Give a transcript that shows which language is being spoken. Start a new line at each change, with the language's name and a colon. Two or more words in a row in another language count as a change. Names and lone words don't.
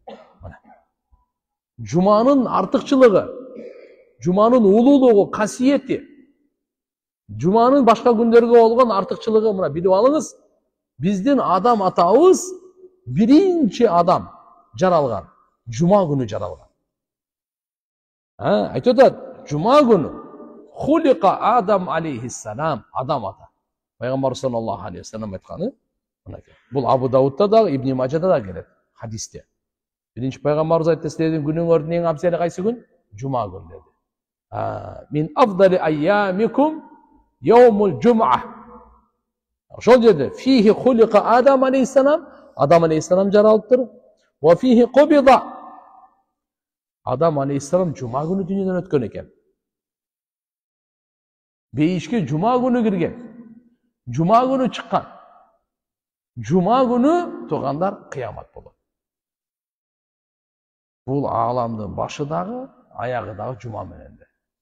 Kyrgyz: Жуманын артыкчылыгы, жуманын улуулугу, касиети, жуманын башка күндөргө болгон артыкчылыгы мына билип алыңыз. Биздин Адам атабыз биринчи адам жаралган, жума күнү жаралган. Айтып атат, жума күнү
Arabic: خلق آدم عليه السلام,
Kyrgyz: Адам ата. Пайгамбар
Arabic: صلى الله عليه وسلم
Kyrgyz: айтканы, бул Абу Даудта да, Ибн Мажада да келет хадисте. Биринчи пайгамбарыбыз айтты, силердин күнүңөрдүн эң абзели кайсы күн? Жума күн деди.
Arabic: من أفضل أيامكم يوم الجمعة.
Kyrgyz: Ошол жерде
Arabic: فيه خلق آدم عليه السلام,
Kyrgyz: Адам алейхиссалам жаралыптыр.
Arabic: وفيه قبض.
Kyrgyz: Адам алейхиссалам жума күнү дүйнөдөн өткөн экен. Бейишке жума күнү кирген. Жума күнү чыккан. Жума күнү туугандар кыямат болот. Бул ааламдын башы дагы, аягы дагы жума менен де.